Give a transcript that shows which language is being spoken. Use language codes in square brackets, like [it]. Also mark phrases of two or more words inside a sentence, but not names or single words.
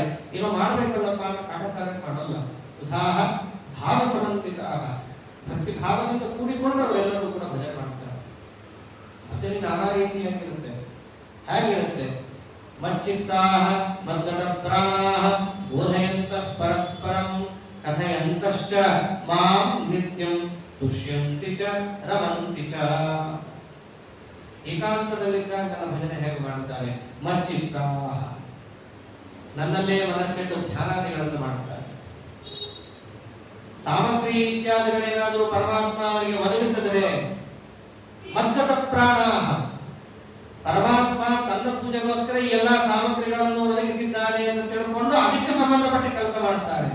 [kn] ಏನೋ ಮಾಡ್ಬೇಕಲ್ಲಪ್ಪ ಅಂತ ಕಾಟಾಚಾರ ಮಾಡಲ್ಲ. [sa] ಉದಾಹ ಭಾವ ಸಮನ್ವಿತ, [kn] ಭಕ್ತಿ ಭಾವದಿಂದ ಕೂಡಿಕೊಂಡು ಅವರೆಲ್ಲರೂ ಕೂಡ ಭಜನೆ ಮಾಡ್ತಾರೆ. ಭಜನೆ ನಾನಾ ರೀತಿಯಾಗಿರುತ್ತೆ. ಹೇಗಿರುತ್ತೆ? [sa] ಮಚ್ಚಿತ್ತಾಹ ಮದ್ಗತ ಪ್ರಾಣಾಹ ಬೋಧಯಂತಃ ಪರಸ್ಪರಂ ಕಥಯಂತಶ್ಚ ಮಾಂ ನಿತ್ಯಂ ತುಷ್ಯಂತಿ ಚ ರಮಂತಿ ಚ. [kn] ಏಕಾಂತದಲ್ಲಿದ್ದಾಗ ನನ್ನ ಭಜನೆ ಹೇಗೆ ಮಾಡುತ್ತಾರೆ? ಮಚ್ಚಿತ್ತಾಹ, ನನ್ನಲ್ಲೇ ಮನಸ್ಸಿಟ್ಟು ಧ್ಯಾನಾದಿಗಳನ್ನು ಮಾಡುತ್ತಾರೆ. ಸಾಮಗ್ರಿ ಇತ್ಯಾದಿಗಳೇನಾದರೂ ಪರಮಾತ್ಮ ಅವರಿಗೆ ಒದಗಿಸಿದರೆ [sa] ಮದ್ಗತ ಪ್ರಾಣಾಹ, [kn] ಪರಮಾತ್ಮ ತನ್ನ ಪೂಜೆಗೋಸ್ಕರ ಈ ಎಲ್ಲಾ ಸಾಮಗ್ರಿಗಳನ್ನು ಒದಗಿಸಿದ್ದಾನೆ ಅಂತ ತಿಳ್ಕೊಂಡು ಅದಕ್ಕೆ ಸಂಬಂಧಪಟ್ಟ ಕೆಲಸ ಮಾಡ್ತಾರೆ.